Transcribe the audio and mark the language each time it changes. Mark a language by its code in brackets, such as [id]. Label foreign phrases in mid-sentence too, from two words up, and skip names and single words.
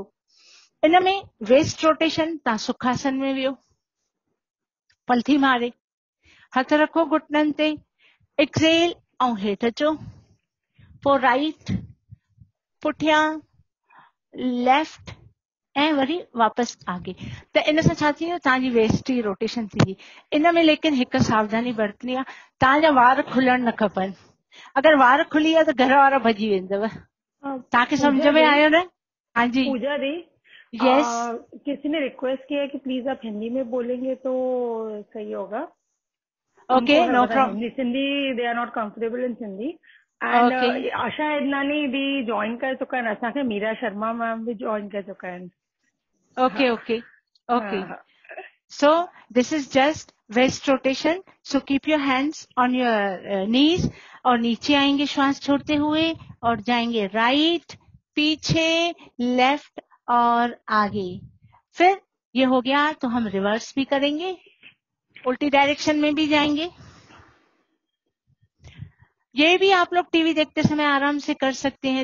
[sd] इन में [en] waist rotation, [sd] तव्हां सुखासन में वियो, पलथी मारे, हथ रखो घुटननि ते, एक्सेल ऐं हेठि अचो, पोइ राइट, पुठियां, लेफ्ट ऐं वरी वापसि आगे। त इन सां छा थींदो? तव्हांजी वेस्ट जी रोटेशन थींदी। इन में लेकिन हिकु सावधानी बरतणी आहे, तव्हांजा वार खुलण न खपनि। अगरि वार खुली विया त घर वारा भॼी वेंदव। तव्हांखे सम्झ में आयो न? हाँ जी। पूजा दी, [en] यस। [hi] किसी ने रिक्वेस्ट किया है कि प्लीज आप हिंदी में बोलेंगे तो सही होगा। [en] OK, no problem. Hindi, Sindhi they are not comfortable in Sindhi. एंड आशा इदनानी [sd] भी जॉइन कर चुका आहिनि असांखे, मीरा शर्मा मैम भी जॉइन कर चुका आहिनि। [en] Okay, okay, okay. So this is just waist rotation. so keep your hands on your knees [hi] और नीचे आएंगे श्वास छोड़ते हुए और जाएंगे राइट, पीछे, लेफ्ट और आगे. फिर ये हो गया तो हम रिवर्स भी करेंगे, उल्टी डायरेक्शन में भी जाएंगे. ये भी आप लोग टीवी देखते समय आराम से कर सकते हैं.